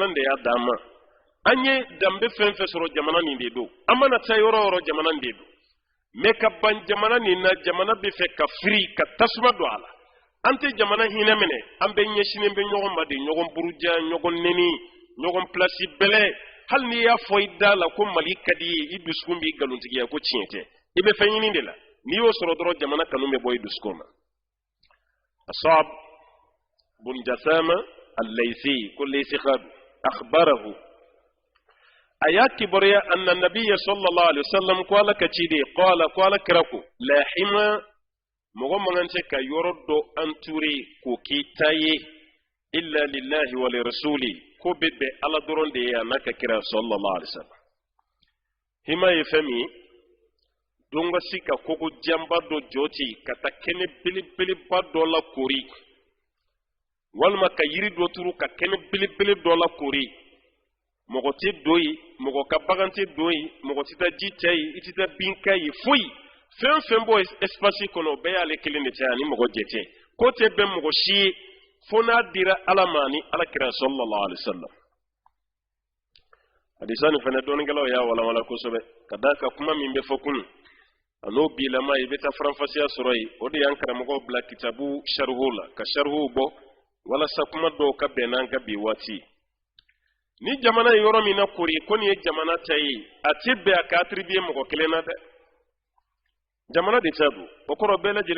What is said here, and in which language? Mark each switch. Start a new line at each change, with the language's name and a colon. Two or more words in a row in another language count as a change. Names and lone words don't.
Bambara: de y'a d'an ma an ye danbe fɛn fɛn sɔrɔ jamana nin de don an mana taa yɔrɔ o yɔrɔ jamana nin de don mais ka ban jamana nin na jamana bɛ fɛ ka firi ka tasuma don a la an tɛ jamana hinɛ minɛ an bɛ ɲɛsinnen bɛ ɲɔgɔn ma de ɲɔgɔn buruja ɲɔgɔn neni ɲɔgɔn place bɛlɛ hali n'i y'a fɔ i da la ko Mali ka di ye i dusukun b'i galontigiya ko tiɲɛ tɛ i bɛ fɛn ɲini de la n'i y'o sɔrɔ dɔrɔn jamana kanu bɛ bɔ i dusukun na Asab bun Jasama al-Laythi ko Laythi akhbarahu a y'a kibaruya
Arabic: أن النبي صلى الله عليه وسلم
Bambara: ko ala ka ci de qala ko ala kira ko
Arabic: لا حمى
Bambara: mɔgɔ man kan tɛ ka yɔrɔ dɔ entouré k'o k'i ta ye
Arabic: إلا لله ولرسوله
Bambara: ko bɛ bɛn ala dɔrɔn de ye a n'a ka kira
Arabic: صلى الله عليه وسلم
Bambara: hima ye fɛn min don ka si ka kogo janba dɔ jɔ ten ka taa kɛnɛ belebeleba dɔ la kori walima ka yiri dɔ turu ka kɛnɛ belebele dɔ la kori mɔgɔ tɛ don yen mɔgɔ ka bagan tɛ don yen mɔgɔ tɛ taa ji cɛ yen i tɛ taa bin kɛ yen foyi fɛn fɛn bɔ espace kɔnɔ o bɛɛ y'ale kelen de cɛ ani mɔgɔ jɛ tɛ ko tɛ bɛn mɔgɔ si ye fo n'a dira ala ma ani ala kira
Arabic: صلى الله عليه وسلم
Bambara: hadisa nin fana dɔɔninkɛlaw y'a walawala kosɛbɛ ka d'a kan kuma min bɛ fɔ kunun a n'o bilama i bɛ taa faranfasiya sɔrɔ yen o de y'an karamɔgɔw bila kitabu sharhu la ka sharhu bɔ walasa kuma dɔw ka bɛn n'an ka bi waati ni jamana ye yɔrɔ min na kori ko nin ye jamana ta ye a tɛ bɛn a ka attribuer mɔgɔ kelen na dɛ jamana de ta don o kɔrɔ bɛɛ lajɛlen